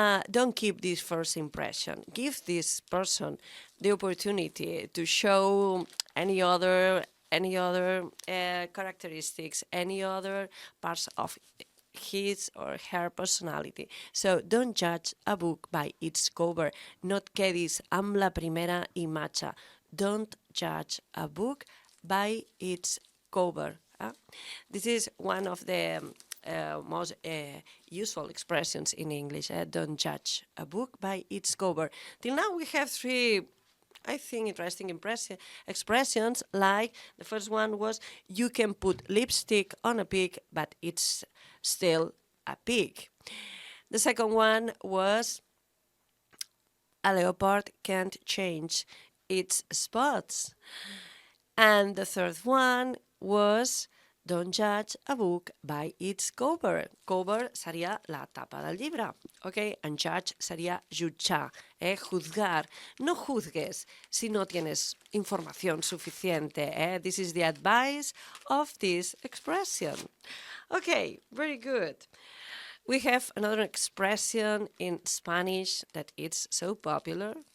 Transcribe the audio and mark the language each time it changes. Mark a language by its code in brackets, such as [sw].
[en] Don't keep this first impression. Give this person the opportunity to show any other characteristics, any other parts of his or her personality. So don't judge a book by its cover. [ca] No et quedis amb la primera imatge. [en] Don't judge a book by its cover. This is one of the most useful expressions in English. Don't judge a book by its cover. Till now we have three, I think, interesting expressions, like the first one was, you can put lipstick on a pig, but it's still a pig. The second one was, a leopard can't change its spots. And the third one was, don't judge a book by its cover. [ca] Cover seria la tapa del llibre, okay? And judge seria jutjar, juzgar. [es] No juzgues si no tienes información suficiente. [en] This is the advice of this expression. Okay, very good. We have another expression in Spanish that it's so popular.